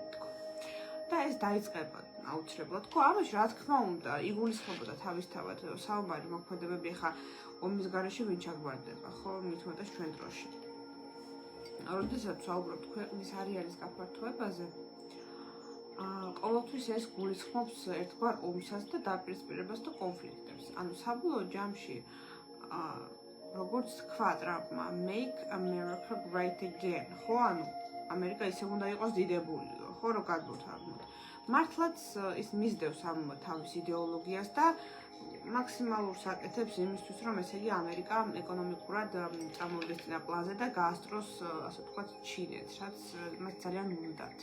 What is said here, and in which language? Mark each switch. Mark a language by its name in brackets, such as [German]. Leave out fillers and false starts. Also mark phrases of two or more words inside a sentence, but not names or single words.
[Georgian] და ეს დაიწყება აუცილებლად. ხო, ამაში რა თქმა უნდა, იგულისხმებოდა თავისთავად საუბარი მოქმედებები ხა ომის გარეშე ვინ ჩაგვარდება, ხო, მით უმეტეს ჩვენ დროში. როდესაც ვსაუბრობთ ქვეყნის არეალის გაფართოებაზე, ყოველთვის ეს გულისხმობს ერთგვარ ომსაც და დაპირისპირებას და კონფლიქტებს. ანუ საბოლოო ჯამში როგორც თქვა ტრამპმა, [English] make America great again, [Georgian] ხო, ანუ ამერიკა ისე უნდა იყოს დიდებული. ხო, რო გადმოთარგმნოთ. მართლაც ის მისდევს ამ თავის იდეოლოგიას და მაქსიმალურს აკეთებს იმისთვის, რომ ესე იგი ამერიკა ეკონომიკურად წამოვიდეს წინა პლანზე და გაასწროს, ასე ვთქვათ, ჩინეთს, რაც მას ძალიან უნდათ.